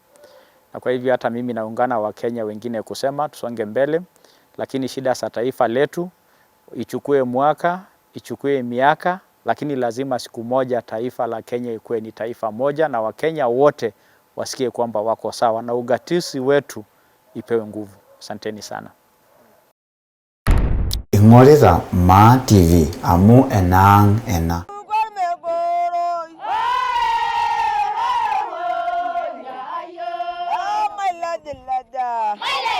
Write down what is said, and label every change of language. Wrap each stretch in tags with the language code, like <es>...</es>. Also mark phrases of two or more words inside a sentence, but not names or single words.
<sw>Na kwa hivyo hata mimi naungana Wakenya wengine kusema tusonge mbele, lakini shida za taifa letu ichukue mwaka, ichukue miaka, lakini lazima siku moja taifa la Kenya ikuwe ni taifa moja na Wakenya wote wasikie kwamba wako sawa na ugatuzi wetu ipewe nguvu. Asanteni sana.</sw> <mas>Ing'orita Maa TV amu enang ena.</mas> <en>My lad.</en>